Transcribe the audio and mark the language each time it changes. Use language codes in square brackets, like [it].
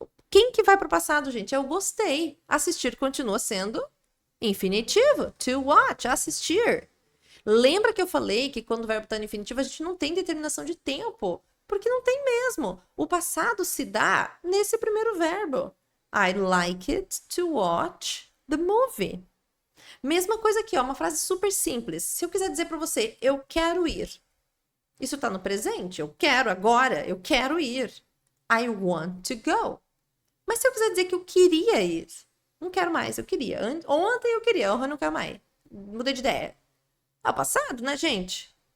[pt] Quem que vai para o passado, gente? Eu gostei. Assistir continua sendo infinitivo. To watch, assistir. Lembra que eu falei que quando o verbo está no infinitivo, a gente não tem determinação de tempo. Porque não tem mesmo. O passado se dá nesse primeiro verbo. [en] I like it to watch the movie. [pt] Mesma coisa aqui, ó, uma frase super simples. Se eu quiser dizer para você, eu quero ir. Isso está no presente? Eu quero agora, eu quero ir. [en] I want to go. [pt] Mas se eu quiser dizer que eu queria ir, não quero mais, eu queria. Ontem eu queria, hoje eu não quero mais. Mudei de ideia. É o passado, né, gente?